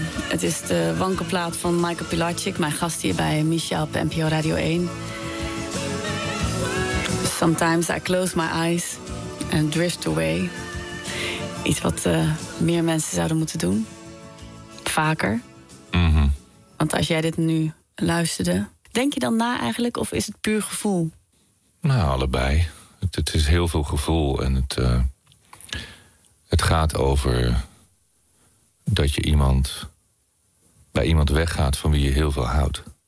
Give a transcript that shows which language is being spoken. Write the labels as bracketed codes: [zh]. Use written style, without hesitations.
[nl] Het is de wankelplaat van Michael Pilarczyk, mijn gast hier bij Misha op NPO Radio 1. [en] Sometimes I close my eyes and drift away. [nl] Iets wat meer mensen zouden moeten doen. Vaker. Mm-hmm. Want als jij dit nu luisterde, denk je dan na eigenlijk of is het puur gevoel? Nou, allebei. Het is heel veel gevoel en het gaat over dat je iemand bij iemand weggaat van wie je heel veel houdt.